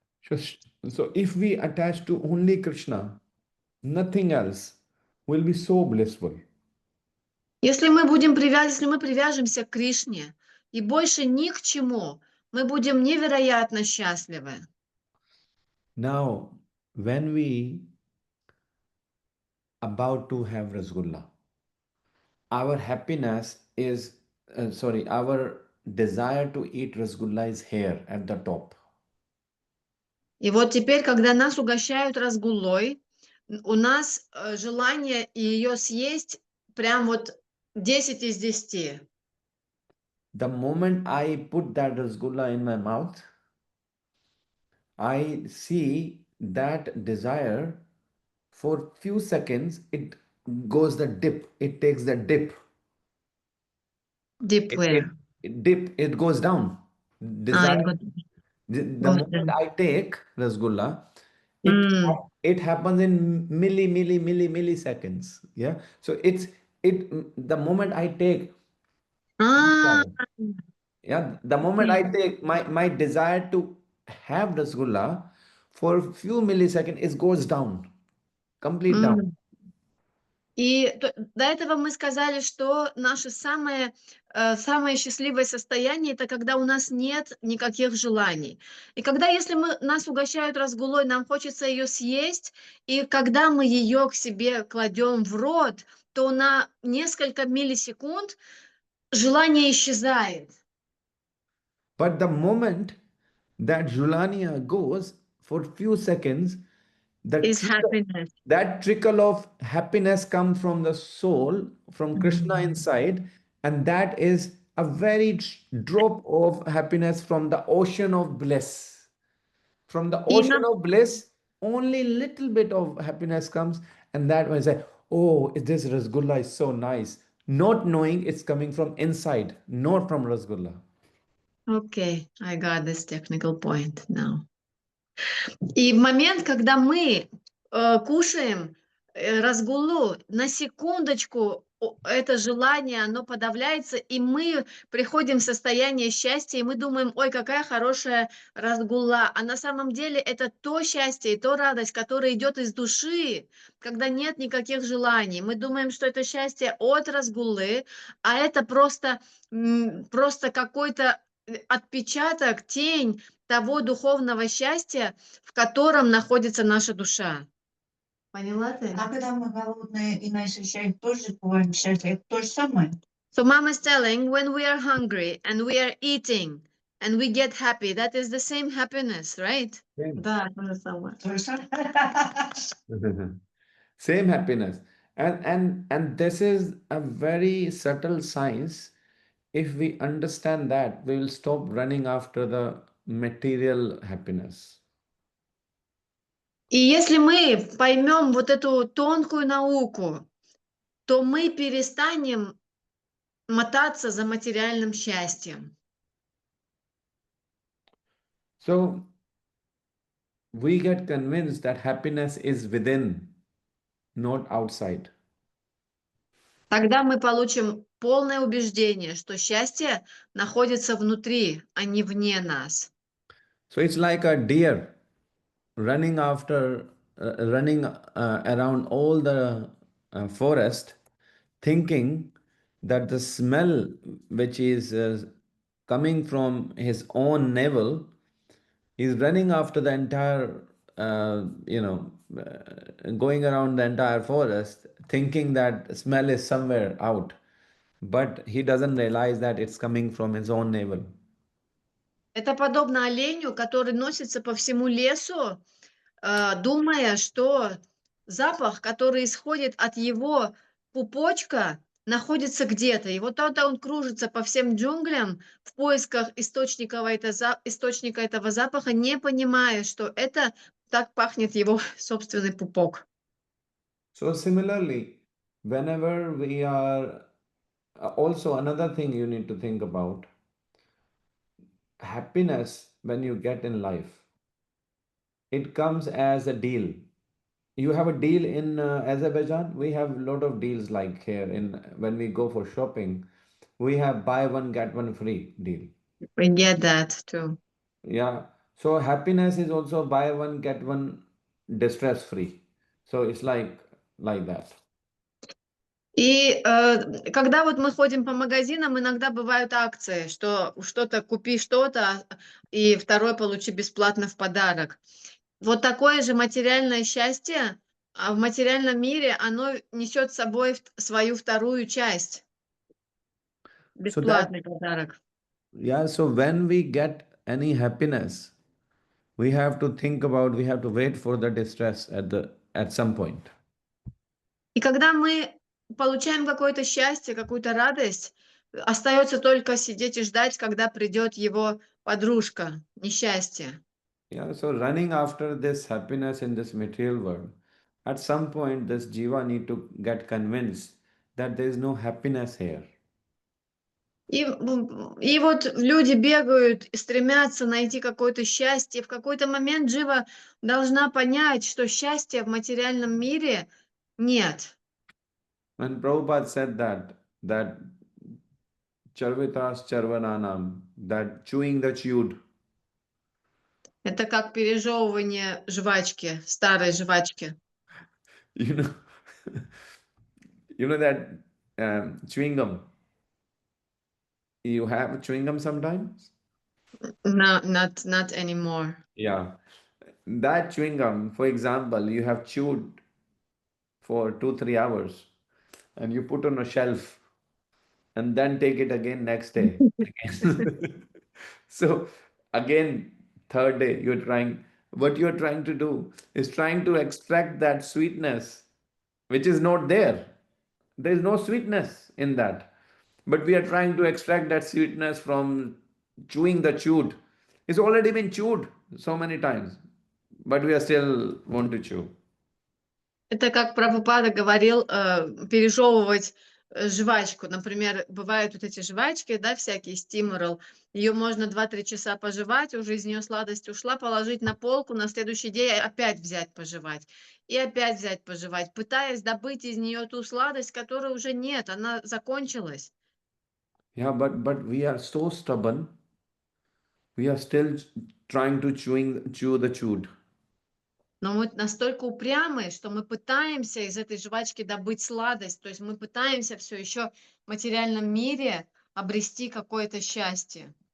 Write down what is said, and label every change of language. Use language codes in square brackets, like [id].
[en] So if we attach to only Krishna, nothing else will be so blissful. [ru] Если мы привяжемся к Кришне и больше ни к чему, мы будем невероятно счастливы. [en] Now, when we about to have rasgulla, our happiness is, our desire to eat rasgulla is here at the top. [ru] И вот теперь, когда нас угощают разгулой, у нас желание ее съесть прям вот 10 из 10. [en] The moment I put that rasgulla in my mouth, I see that desire for few seconds, it goes the dip, it takes the dip. Deep where? It goes down. А, Desire, the goes moment down. I take rasgulla, it М. it happens in milliseconds. Yeah. So the moment I take, А, Yeah, the moment I [ru] окей. [en] take my desire to have rasgulla for a few milliseconds, it goes down, complete down. М. [ru] До этого мы сказали, что наше самое счастливое состояние — это когда у нас нет никаких желаний. И когда, если нас угощают разгулой, нам хочется ее съесть, и когда мы ее к себе кладем в рот, то на несколько миллисекунд желание исчезает. [en] But the moment that Julania goes for few seconds, Is happiness. that trickle of happiness comes from the soul, from Krishna Мгм. inside, and that is a very drop of happiness from the ocean of bliss. From the [ru] И [en] ocean of bliss, only little bit of happiness comes, and that when I say, "Oh, this rasgulla is so nice," not knowing it's coming from inside, not from rasgulla. окей, I got this technical point now. [ru] И в момент, когда мы кушаем разгулу, на секундочку это желание, оно подавляется, и мы приходим в состояние счастья, и мы думаем, ой, какая хорошая разгула. А на самом деле это то счастье и то радость, которая идет из души, когда нет никаких желаний. Мы думаем, что это счастье от разгулы, а это просто какой-то отпечаток, тень того духовного счастья, в котором находится наша душа. Поняла ты? А когда мы голодные и нас ощущаем, тоже бываем счастье, это то же самое. [en] So mom is telling, when we are hungry and we are eating and we get happy, that is the same happiness, right? Same. [ru] Да, то же самое. То же самое. [en] Same happiness. And this is a very subtle science. If we understand that, we will stop running after the material happiness. [ru] И если мы поймем вот эту тонкую науку, то мы перестанем мотаться за материальным счастьем. [en] So we get convinced that happiness is within, not outside. [ru] Тогда мы получим полное убеждение, что счастье находится внутри, а не вне нас. [en] So it's like a deer running around all the forest, thinking that the smell which is coming from his own navel is running after the entire, going around the entire forest, thinking that smell is somewhere out, but he doesn't realize that it's coming from his own navel. [ru] Это подобно оленю, который носится по всему лесу, думая, что запах, который исходит от его пупочка, находится где-то. И вот тогда он кружится по всем джунглям в поисках источника этого запаха, не понимая, что это так пахнет его собственный пупок. [en] So similarly, whenever we are also another thing you need to think about happiness when you get in life, it comes as a deal. You have a deal in Azerbaijan. We have a lot of deals like here in when we go for shopping, we have buy one get one free deal. We get that too. Yeah. So happiness is also buy one get one distress free. So it's like that. [ru] И когда вот мы ходим по магазинам, иногда бывают акции, что что-то купи что-то, и второй получи бесплатно в подарок. Вот такое же материальное счастье, а в материальном мире оно несет с собой свою вторую часть, [en] So that [ru] бесплатный подарок. [en] yeah, so when we get any happiness, we have to think about, we have to wait for the distress at some point. [ru] И когда мы получаем какое-то счастье, какую-то радость, остается только сидеть и ждать, когда придет его подружка, несчастье. [en] Yeah, so running after this happiness in this material world, at some point this jiva need to get convinced that there is no happiness here. [ru] И вот люди бегают, стремятся найти какое-то счастье. В какой-то момент Джива должна понять, что счастья в материальном мире нет. [en] When Prabhupada said that charvitas charvananam, that chewing the chewed. [ru] Это как пережевывание жвачки, старой жвачки. [en] You know, you know that chewing gum. You have chewing gum sometimes? No, not anymore. Yeah. That chewing gum, for example, you have chewed for 2-3 hours and you put on a shelf and then take it again next day. Again. So again, third day, what you're trying to do is trying to extract that sweetness, which is not there. There is no sweetness in that. But we are trying to extract that sweetness from chewing the chewed. It's already been chewed so many times, but we are still want to chew. [ru] Это как Прабхупада говорил, пережевывать жвачку. Например, бывают вот эти жвачки, да, всякие стиморал. Ее можно 2-3 часа пожевать, уже из нее сладость ушла, положить на полку, на следующий день опять взять пожевать. И опять взять пожевать, пытаясь добыть из нее ту сладость, которой уже нет, она закончилась. [en] Yeah, but we are so stubborn. We are still trying to chew the chewed. [ru] Но мы настолько упрямые, что мы пытаемся из этой жвачки добыть сладость. То есть мы пытаемся все еще в материальном мире обрести какое-то счастье.